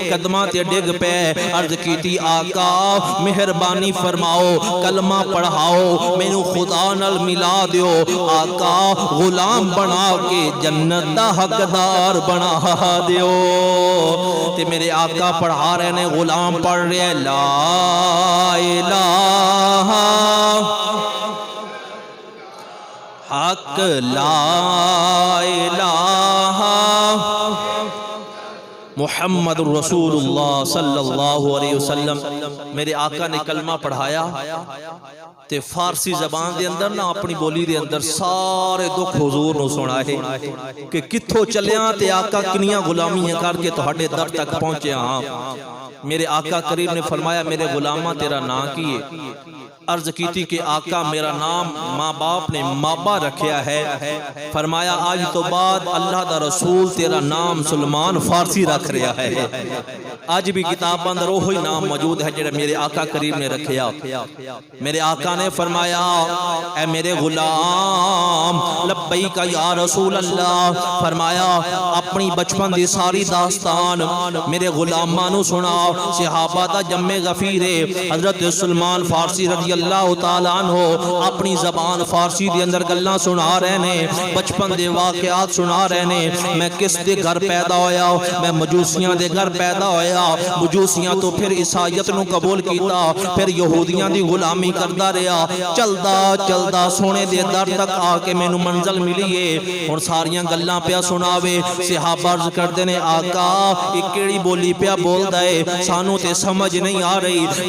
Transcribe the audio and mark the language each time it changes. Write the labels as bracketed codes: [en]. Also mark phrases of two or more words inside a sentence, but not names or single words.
[pa] قدماں تے ڈگ پئے عرض کیتی آقا مہربانی فرماؤ، کلمہ پڑھاؤ، مینوں خدا نال ملا دیو، آقا غلام بنا کے جنت دا حقدار بنا دیو. تے میرے آقا پڑھا رہے نے، غلام پڑھ رہے [ar] لا إله حق لا إله محمد رسول الله صلى الله عليه وسلم. [pa] میرے آقا نے کلمہ پڑھایا تے فارسی زبان دے اندر نا اپنی بولی دے اندر سارے دکھ حضور نوں سنائے کہ کتھوں چلیا تے آقا کنیاں غلامیاں کرکے تہاڈے در تک پہنچے. ہاں میرے آقا کریم نے فرمایا میرے غلاما تیرا نام کی ہے? [ur] عرض کی کہ آقا میرا نام ماں باپ نے مابہ رکھا ہے. [pa] فرمایا آج تو بعد اللہ دا رسول تیرا نام سلیمان فارسی رکھ رہا ہے. [ur] آج بھی کتاب اندر وہی نام موجود ہے جو میرے آقا کریم نے رکھا. میرے آقا نے فرمایا اے میرے غلام [ar] لبيك يا رسول الله. [pa] فرمایا اپنی بچپن کی ساری داستان میرے غلاماں نوں سنا. صحابہ دا جمِ غفیر حضرت سلیمان فارسی [ar] رضي الله تعالى عنه [pa] اپنی زبان فارسی کے اندر گلاں سنا رہے نے، بچپن کے واقعات سنا رہے نے. میں کس دے گھر پیدا ہویا، میں مجوسیاں دے گھر پیدا ہویا، مجوسیاں تو پھر عیسائیت نوں قبول کیا، پھر یہودیاں دی غلامی کردا رہا. چلدا چلدا سونے دے در تک آکے مینوں منزل ملی ہے. ہن ساریاں گلاں پیا سناوے۔ صحابہ عرض کردے نے آقا یہ کیڑی بولی پیا بولدا ہے، سانوں تے سمجھ نہیں آ رہی.